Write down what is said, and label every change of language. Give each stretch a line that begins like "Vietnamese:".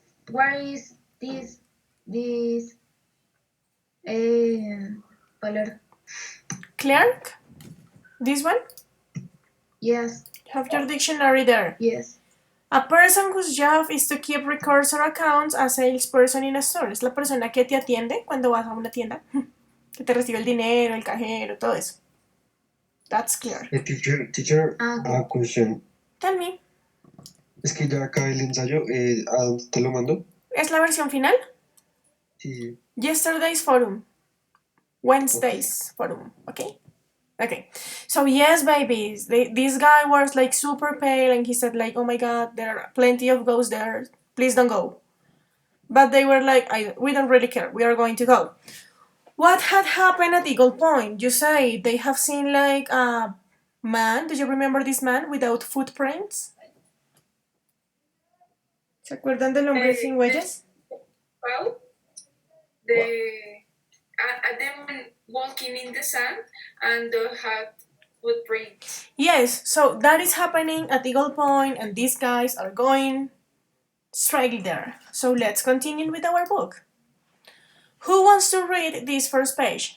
English: What is this color? Clerk? This one? Yes, Have your dictionary there. yes. A person whose job is to keep records or accounts, a salesperson in a store.
Spanish: Es la persona que te atiende cuando vas a una tienda. Que te recibe el dinero, el cajero, todo eso.
English: That's clear. Teacher, Okay. question. Tell me.
Spanish: Es que ya acabé el ensayo, ¿a dónde te lo mando? ¿Es la versión final? Sí.
English: Yesterday's forum. Wednesday's forum. Okay? Okay. So yes, babies, this guy was like super pale and he said like, oh my god, there are plenty of ghosts there. Please don't go. But they were like, we don't really care. We are going to go. What had happened at Eagle Point? You say they have seen like a man. Do you remember this man without footprints?
Spanish: ¿Se acuerdan del hombre sin huellas?
English: well, a demon walking in the sand and had footprints. Yes, so that is happening at Eagle Point, and these guys are going straight there. So let's continue with our book. Who wants to read this first page?